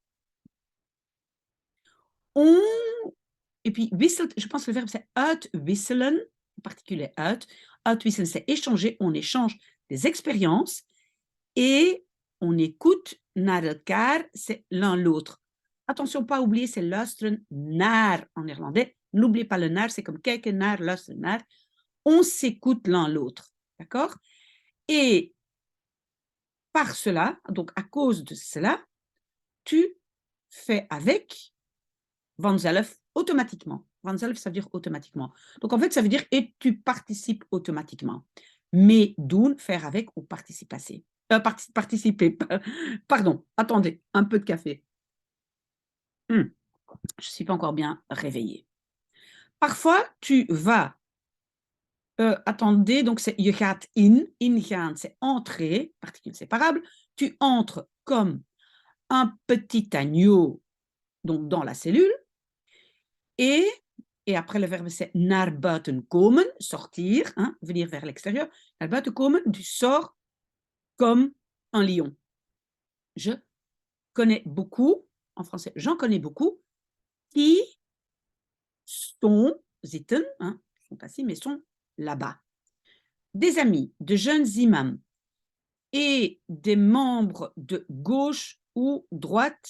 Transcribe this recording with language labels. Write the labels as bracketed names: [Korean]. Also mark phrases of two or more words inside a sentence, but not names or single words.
[French] on, et puis wisselt, je pense que le verbe c'est uitwisselen, en particulier uitwisselen, c'est échanger, on échange des expériences et on écoute [Dutch] naar elkaar, [French] c'est l'un l'autre. Attention, pas oublier, c'est [Dutch] luisteren naar [French] en néerlandais. N'oubliez pas le naar, c'est comme [Dutch] kijken naar, luisteren naar. [French] On s'écoute l'un l'autre, d'accord? Et par cela, donc à cause de cela, tu fais avec vanzelf automatiquement. Vanzelf, ça veut dire automatiquement. Donc en fait, ça veut dire et tu participes automatiquement. Mais doen, faire avec ou participer. Participer. Pardon, attendez, un peu de café. Je ne suis pas encore bien réveillée. Parfois, tu vas. Attendez, donc c'est [Dutch] je gaat in. Ingaan, [French] c'est entrer, particule séparable. Tu entres comme un petit agneau donc dans la cellule. Et après le verbe c'est [Dutch] naar buiten komen, [French] sortir, hein, venir vers l'extérieur. [Dutch] Naar buiten komen, [French] tu sors comme un lion. Je connais beaucoup, en français, j'en connais beaucoup, qui sont, zitten, hein, sont assis, mais sont là-bas. Des amis, de jeunes imams et des membres de gauche ou droite.